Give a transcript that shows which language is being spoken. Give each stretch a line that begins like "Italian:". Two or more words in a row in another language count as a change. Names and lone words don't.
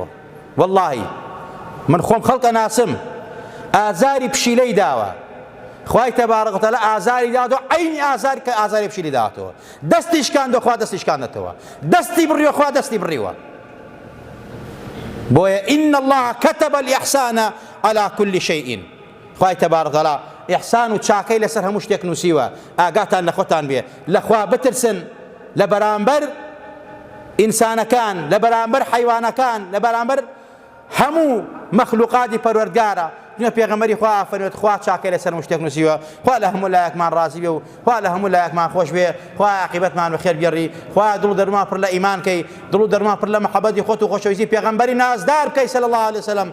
Central Kurdish: وەڵڵاهی من خۆم خەڵکە ناسم، ئازاری پشیلەی داوە، خوای تەبارەک و تەعالا ئازاری داوە، عەینی ئازار کە ئازاری پشیلی داوەتەوە، دەستی شکاندووە خوا دەستی شکاندەتەوە، دەستی بڕیوە خوا دەستی بڕیوە.
Arabic: بۆیە ئین الله كتب الإحسان على كل شيء.
Central Kurdish: خوای تەبارەک و تەعالا ئیحسان و چاکەی لەسەر هەموو شتێک نووسیوە. ئاگاتان لە خۆتان بێ، لە خوا بترسن، لە بەرامبەر ئینسانەکان، لە بەرامبەر حەیوانەکان، لە بەرامبەر هەموو مەخلوقاتی پەروەردگارە. پێغەمبەری خوا فەرمێت خوا چاکەی لەسەر هەموو شتێک نووسیوە، خوا لە هەموو لایەکمان ڕازی بێ و خوا لە هەموو لایەکمان خۆش بێ، خوا عاقبەتمان بەخێر بگێڕی، خوا دڵ و دەرمان پڕ لە ئیمان کەی، دڵ و دەرمان پڕ لە محەبەتی خۆت و خۆشەویستی پێغەمبەری نازدار بکەی
Arabic: صلی الله علیه وسلم.